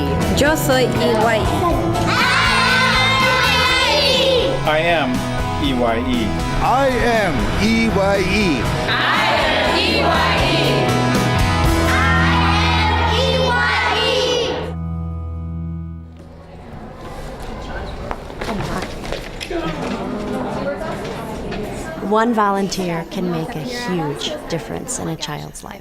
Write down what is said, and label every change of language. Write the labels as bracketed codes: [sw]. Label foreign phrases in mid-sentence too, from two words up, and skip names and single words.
[es] Yo soy E.Y.E. [en] I am E.Y.E. I am E.Y.E. One volunteer can make a huge difference in a child's life.